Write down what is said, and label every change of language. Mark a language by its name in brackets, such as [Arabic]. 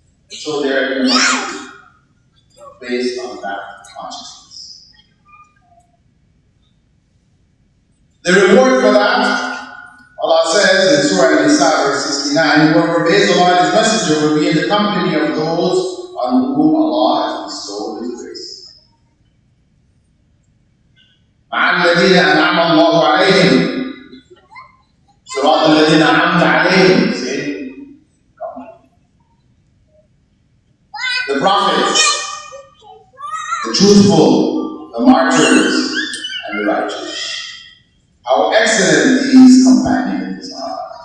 [English] So they are based on that consciousness. The reward for that, Allah says in Surah An-Nisa, verse 69, whoever obeys Allah and His Messenger will be in the company of those on whom Allah has bestowed His grace. [Arabic] مع الذين أنعم الله عليهم صراط الذين أنعمت عليهم. [English] The prophets, the truthful, the martyrs, and the righteous. How excellent these companions are.